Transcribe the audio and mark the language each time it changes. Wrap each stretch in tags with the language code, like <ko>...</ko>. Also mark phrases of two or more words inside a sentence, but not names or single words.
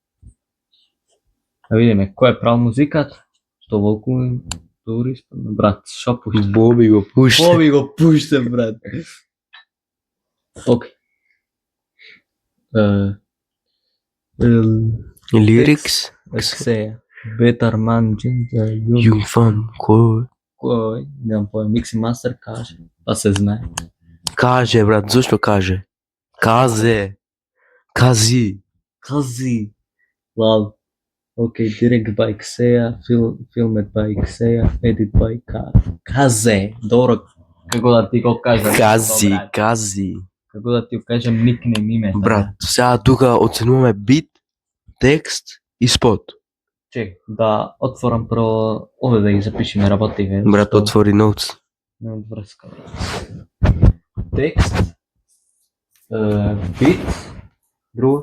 <mk>Да видиме кој прави музиката. Што волку добри испадна, брат. Шо пушта? Боби го пуште. Боби го пуште, брат. Океј. Лирикс. Ксеа.</mk> <en>Better man, ginger, Young Fun.</en> <mk>кој? Немам појма. Микси мастер каже. Па се знае. Каже, брат, зошто каже? Казе. Кази.</mk> <en>Kazi. Love. Okay, direct by Kseya, filmed by Kseya, edit by Kaze.</en> <mk>Добро, како да ти го кажам. Кази. Како да ти го кажам никнем името. Брат, сега тука оценуваме бит, текст и спот. Чек, да отворам прво овде да ги запишеме работиве. Брат, отвори ноутс. Не од врска. Текст, бит, друго,</mk>